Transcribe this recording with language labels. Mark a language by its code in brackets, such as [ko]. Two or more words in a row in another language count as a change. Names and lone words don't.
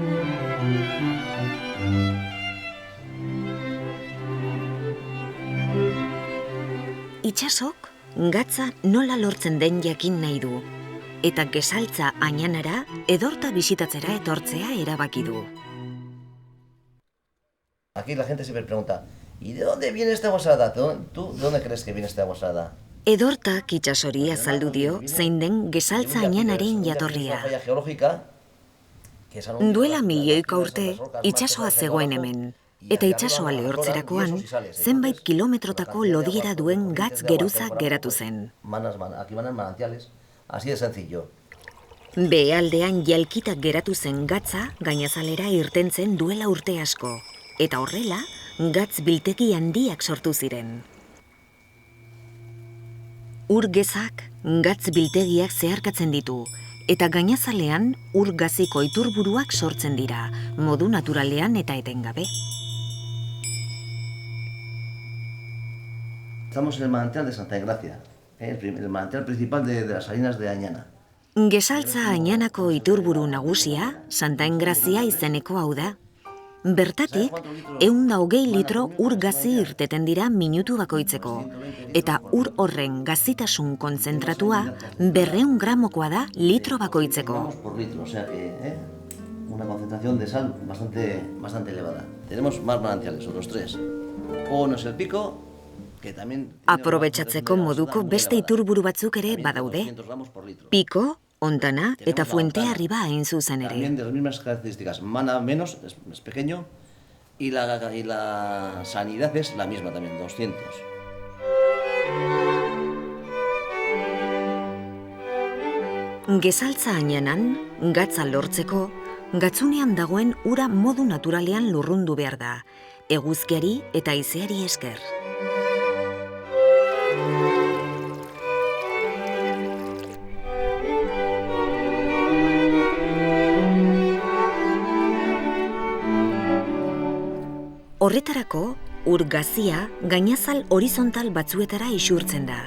[eu] Itsasok, gatza nola lortzen den jakin nahi du. Eta Gesaltza Añanara edorta bisitatzera etortzea erabaki du. [es] Aquí la gente siempre pregunta, ¿y de dónde viene esta agua salada? ¿Tú de dónde crees que viene esta agua salada? [eu] Edortak itsasori azaldu dio zein den Gesaltza Añanaren jatorria. Duela milioika urte, itsasoa zegoen hemen. Eta itsasoa lehortzerakoan, zenbait kilometrotako lodiera duen gatz geruza geratu zen. Behealdean jalkitak geratu zen gatza gainazalera irtentzen duela urte asko. Eta horrela, gatz biltegi handiak sortu ziren. Ur gezak gatz biltegiak zeharkatzen ditu, eta gainazalean ur gaziko iturburuak sortzen dira, modu naturalean eta etengabe. [es] Estamos en el manantial de Santa Engracia, el manantial principal de las salinas de Añana. [eu] Gesaltza Añanako iturburu nagusia, Santa Engrazia izeneko hau da. Bertatik, 120 litro ur gazi irteten dira minutu bakoitzeko, eta ur horren gazitasun kontzentratua 200 gramokoa da litro bakoitzeko. [es] Una concentración de sal bastante elevada. Tenemos más manantiales, otros 3. Uno es el Pico, que también... [eu] Aprobetxatzeko moduko beste iturburu batzuk ere badaude. Pico, Ontana eta Fuente Arriba hain zuzen ere. [es] También de las mismas características. Mana menos, es pequeño, y la sanidad es la misma también, 200. [eu] Gesaltza Añanan, gatza lortzeko, gatzunean dagoen ura modu naturalean lurrundu behar da, eguzkiari eta haizeari esker. Horretarako, ur gazia gainazal horizontal batzuetara isurtzen da.